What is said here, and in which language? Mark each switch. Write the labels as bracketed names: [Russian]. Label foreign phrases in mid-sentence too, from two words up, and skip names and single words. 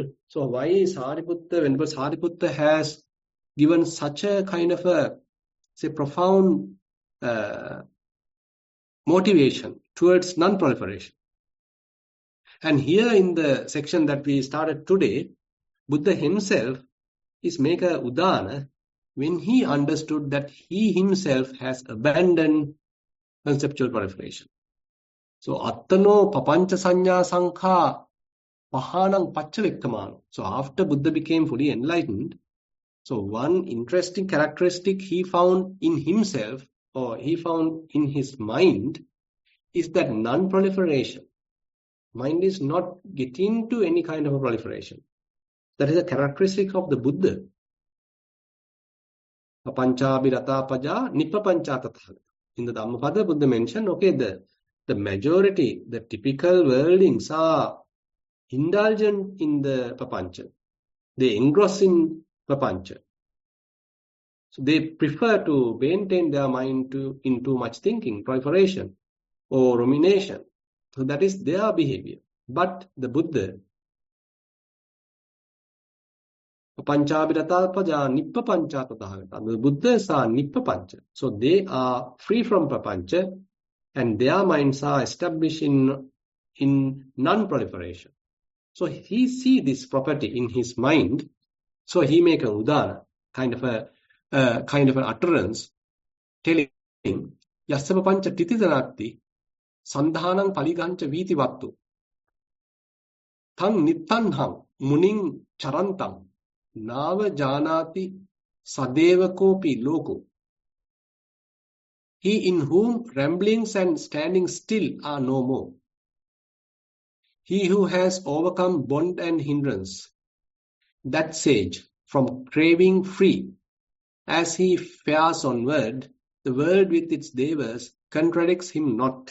[English] So why is Sariputta, whenever Sariputta has given such a kind of a, say, profound motivation towards non-proliferation. And here in the section that we started today, Buddha himself is make a udana when he understood that he himself has abandoned conceptual proliferation. [Pali] So attano papancha sanya sankha pahanang pachavikkamano. [English] So after Buddha became fully enlightened, so one interesting characteristic he found in himself, or he found in his mind, is that non-proliferation. Mind is not getting to any kind of a proliferation. That is a characteristic of the Buddha. [Pali] Papanchabhirata paja nippapancha tathagata. [English] In the Dhammapada, Buddha mentioned, okay, the majority, the typical worldlings are indulgent in the papancha. They engross in papancha. So they prefer to maintain their mind in too much thinking, proliferation, or rumination. So that is their behavior. But the Buddha, [Pali] papanchabhirata paja nippapancha tathagata. [English] The Buddhas are nippapancha. So they are free from papancha, and their minds are established in non-proliferation. So he see this property in his mind. So he make a udana, kind of an utterance, telling [Pali] yassa papancha titidanatti sandhanang paligancha viti vattu tang nittanham muning charantam nava janati sadevakopi loko. [English] He in whom ramblings and standing still are no more. He who has overcome bond and hindrance, that sage, from craving free, as he fares onward, the world with its devas contradicts him not.